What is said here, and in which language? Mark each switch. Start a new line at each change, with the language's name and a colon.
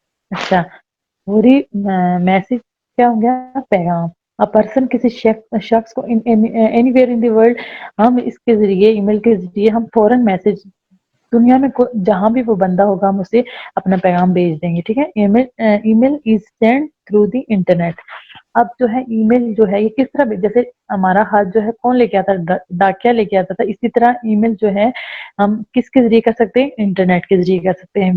Urdu: اچھا، فوری میسج کیا ہو گیا؟ پیغام. پرسن کسی شخص کو
English: anywhere in the world,
Urdu: ہم اس کے ذریعے، ای میل کے ذریعے ہم فوراً میسج، دنیا میں جہاں بھی وہ بندہ ہوگا ہم اسے اپنا پیغام بھیج دیں گے، ٹھیک ہے.
English: Email is send through the internet.
Urdu: اب جو ہے ای میل جو ہے یہ کس طرح، جیسے ہمارا ہاتھ جو ہے کون لے کے آتا ہے؟ ڈاکیا لے کے آتا تھا. اسی طرح ای میل جو ہے ہم کس کے ذریعے کر سکتے ہیں؟ انٹرنیٹ کے ذریعے کر سکتے ہیں.